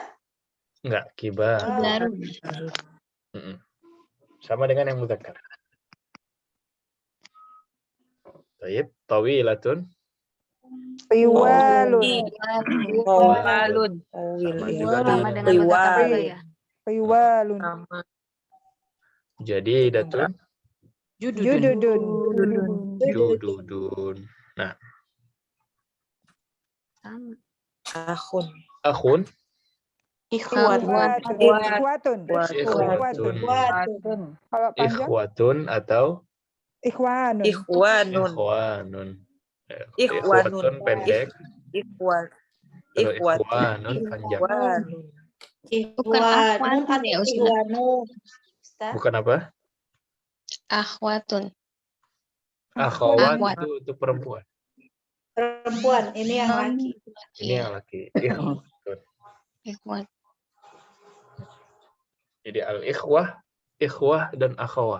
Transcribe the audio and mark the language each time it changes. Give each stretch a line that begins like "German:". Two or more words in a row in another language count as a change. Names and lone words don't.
Indonesian: Enggak, kibar. Sama dengan yang mudzakkar. Baik, tawilatun. Tiwalun. Sama dengan mudzakkar ya. Tiwalun. Jadi datun. Jududun. Jududun. Nah. Sama. Akhun. Akhun. Ikhwatun. Ikhwatun. Kalau panjang Ikhwatun atau ikhwanun. ikhwanun. Ikhwatun pendek. Kalau ikhwanun panjang. Bukan akhwatun ya Ustaz. Bukan apa? Akhwatun. Akhwat Akhwat. itu untuk perempuan. Perempuan, ini yang laki. Ini yang laki. Ikhwatun. Ikhwat. Jadi ikhwah dan akhwat.